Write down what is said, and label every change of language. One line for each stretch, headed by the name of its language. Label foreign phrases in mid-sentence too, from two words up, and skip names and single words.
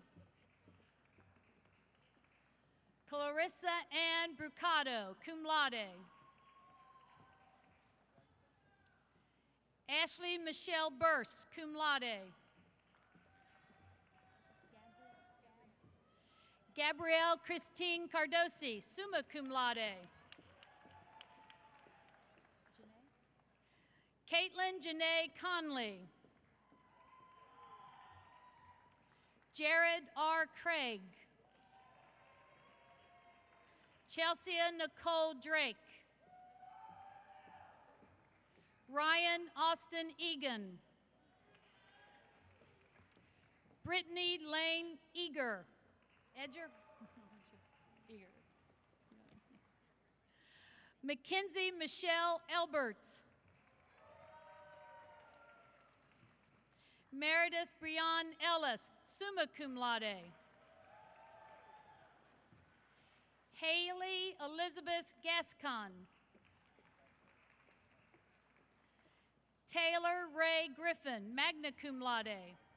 English: Clarissa Ann Brucato,
Latin: cum laude.
English: Ashley Michelle Burst,
Latin: cum laude.
English: Gabrielle Christine Cardosi,
Latin: summa cum laude.
English: Caitlin Janae Conley. Jared R. Craig. Chelsea Nicole Drake. Ryan Austin Egan. Brittany Lane Eager. Edger? Eager. Mackenzie Michelle Elbert. Meredith Breon Ellis,
Latin: summa cum laude.
English: Haley Elizabeth Gascon. Taylor Ray Griffin,
Latin: magna cum laude.